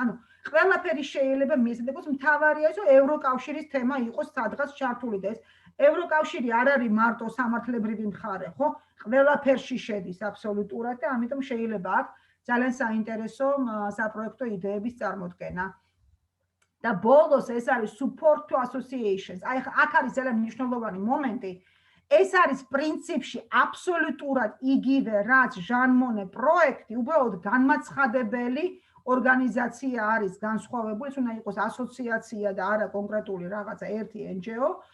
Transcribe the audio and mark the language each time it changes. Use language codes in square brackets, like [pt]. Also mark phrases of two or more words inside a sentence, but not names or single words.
[ka] ანუ ყველაფერი შეიძლება მისდევოს, მთავარია ის, რომ ევროკავშირის თემა იყოს სადღაც ჩართული და ეს ევროკავშირი არ არის მარტო სამართლებრივი მხარე, ხო? ყველაფერში შედის აბსოლუტურად და ამიტომ შეიძლება აქ ძალიან საინტერესო საპროექტო იდეების წარმოდგენა. და ბოლოს ეს არის [en] support to associations. [ka] აი აქ არის ძალიან მნიშვნელოვანი მომენტი. ეს არის პრინციპში აბსოლუტურად იგივე, რაც ჟან მონე პროექტი, უბრალოდ განმაცხადებელი ორგანიზაცია არის განსხვავებული, ეს უნდა იყოს ასოციაცია და არა კონკრეტული რაღაცა ერთი NGO.